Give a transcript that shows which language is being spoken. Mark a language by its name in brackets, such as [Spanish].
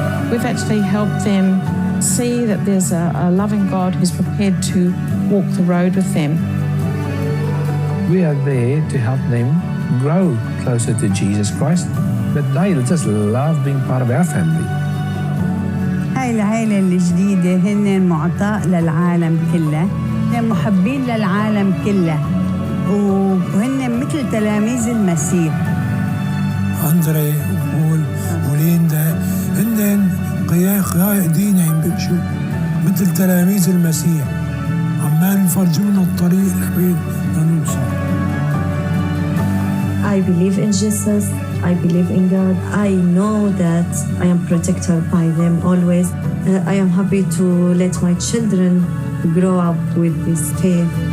[English] We've actually helped them see that there's a loving God who's prepared to walk the road with them. We are there to help them grow closer to Jesus Christ, but they just love being part of our family. [Arabic] هاي العائلة الجديدة هن معطاء للعالم كله، هن محبين للعالم كله، وهن مثل تلاميذ المسيح. أندري وبول وليندا هن قائدين عم بمشوا مثل تلاميذ المسيح، عمال يفرجونا الطريق لبين لنوصل. [English] I believe in Jesus. I believe in God. I know that I am protected by them always. I am happy to let my children grow up with this faith.